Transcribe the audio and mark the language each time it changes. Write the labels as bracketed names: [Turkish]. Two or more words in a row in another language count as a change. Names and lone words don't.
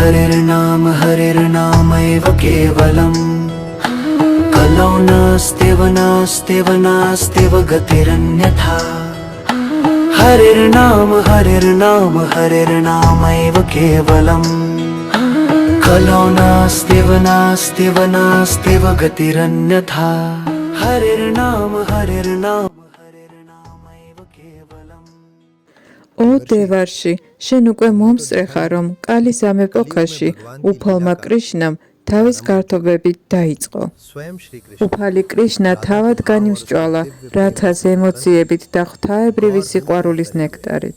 [Sanskrit] एव केवलम् कलौ नास्त्येव गतिरन्यथा हरिर्नाम एव केवलम् कलौ नास्त्येव गतिरन्यथा हरिर्नाम एव केवलम् [Georgian] ო დევარში, შენ უკვე მომსწრეხა, რომ კალისამ ეპოქაში უფალმა კრიშნამ თავის გართობებით დაიწყო. უფალი კრიშნა თავად განიმსჭვალა, რათაც ემოციებით და ღვთაებრივი სიყვარულის ნექტარით.